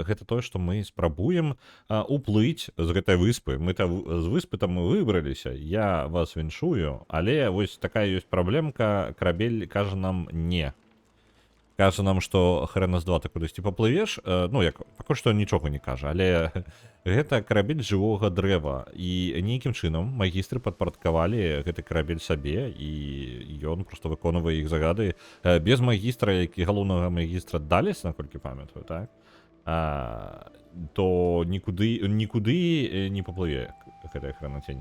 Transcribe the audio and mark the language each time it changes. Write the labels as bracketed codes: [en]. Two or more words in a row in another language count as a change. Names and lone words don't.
[uk] Це те, що ми спробуємо уплити з цієї виспи. Ми з виспи там вибралися, я вас віншую, але ось така є проблемка, корабель каже нам «не». Каже нам, що хрена з 2 ти кудись попливеш, ну, як, поки що нічого не каже, [be] але гэта карабель жывога дрэва, і нейкім чынам магістры падпарадкавалі гэты карабель сабе, і ён просто выконвае іх загады без магістра, які галоўнага магістра Даліс, наколькі памятаю, так? То нікуды не паплыве гэтая хренацень.